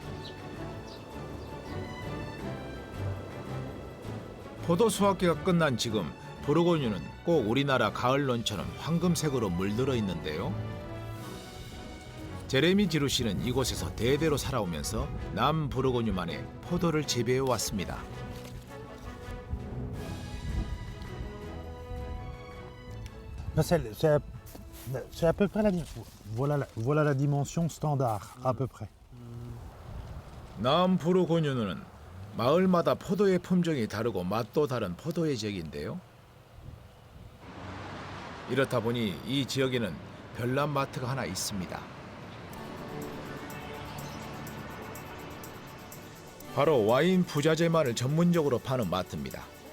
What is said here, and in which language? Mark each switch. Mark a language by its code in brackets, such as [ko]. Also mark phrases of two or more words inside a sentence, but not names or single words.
[ko] 포도 수확기가 끝난 지금 부르고뉴는 꼭 우리나라 가을론처럼 황금색으로 물들어 있는데요. 제레미 지루 씨는 이곳에서 대대로 살아오면서 남부르고뉴만의 포도를 재배해 왔습니다. [fr] C'est à peu près voilà la dimension standard, à peu près. [ko] 남부르고뉴는 마을마다 포도의 품종이 다르고 맛도 다른 포도의 지역인데요. 이렇다 보니 이 지역에는 별난 마트가 하나 있습니다. 바로 와인 부자재만을 전문적으로 파는 마트입니다.